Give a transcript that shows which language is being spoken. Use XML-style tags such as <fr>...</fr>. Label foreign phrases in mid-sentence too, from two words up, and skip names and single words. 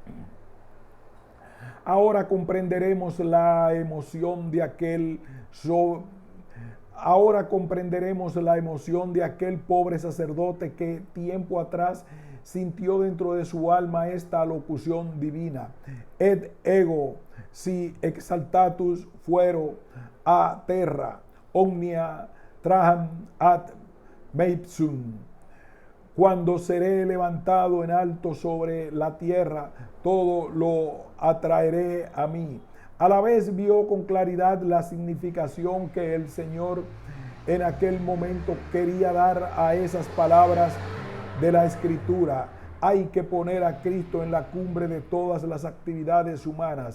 <es>Ahora comprenderemos la emoción de aquel pobre sacerdote que tiempo atrás sintió dentro de su alma esta locución divina:</es> <la>et ego si exaltatus fuero a terra, omnia traham ad meipsum.</la> <es>Cuando seré levantado en alto sobre la tierra, todo lo atraeré a mí. A la vez vio con claridad la significación que el Señor en aquel momento quería dar a esas palabras de la Escritura: hay que poner a Cristo en la cumbre de todas las actividades humanas.</es>